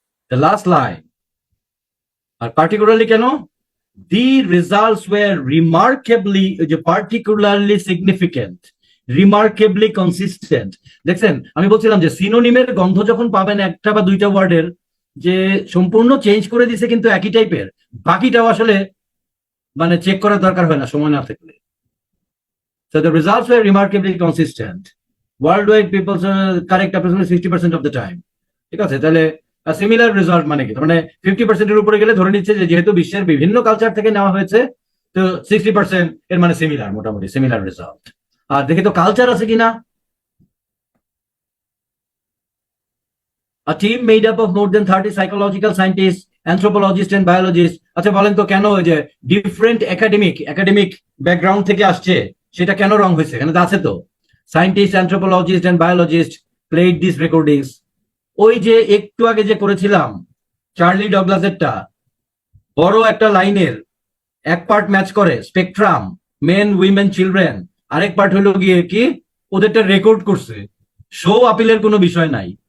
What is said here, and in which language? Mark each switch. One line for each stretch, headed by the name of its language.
English: The last line.
Bangla: আর particularly কেন?
English: The results were remarkably, যে particularly significant, remarkably consistent.
Bangla: দেখছেন, আমি বলছিলাম যে সিনোনিমের গন্ধ যখন পাবেন একটা বা দুইটা ওয়ার্ডের, যে সম্পূর্ণ চেঞ্জ করে দিছে কিন্তু একই টাইপের, বাকিটাও আসলে মানে চেক করার দরকার হয় না সময় না থাকলে।
English: So the results were remarkably consistent. Worldwide people correct approximately 60% of the time.
Bangla: ঠিক আছে, তাহলে সিমিলার রেজাল্ট মানে কি, মানে 50%-এর উপরে গেলে ধরে নিচ্ছে যে যেহেতু বিশ্বের বিভিন্ন কালচার থেকে নেওয়া হয়েছে, তো 60% এর মানে সিমিলার, মোটামুটি সিমিলার রেজাল্ট। আর দেখি তো কালচার আছে কিনা।
English: A team made up of more than 30 psychological scientists, anthropologists and biologists.
Bangla: আচ্ছা বলেন তো কেন ওই যে ডিফারেন্ট একাডেমিক ব্যাকগ্রাউন্ড থেকে আসছে, সেটা কেন রং হয়েছে? এখানে আছে তো
English: Scientist, anthropologist and biologist played this recordings.
Bangla: ওই যে একটু আগে যে করেছিলাম চার্লি ডগলাসেরটা, বড় একটা লাইনের এক পার্ট ম্যাচ করে স্পেকট্রাম, মেন, উইমেন, চিলড্রেন, আরেক পার্ট হলো গিয়ে কি ওদেরটা রেকর্ড করছে, শো আপিলের কোনো বিষয় নাই।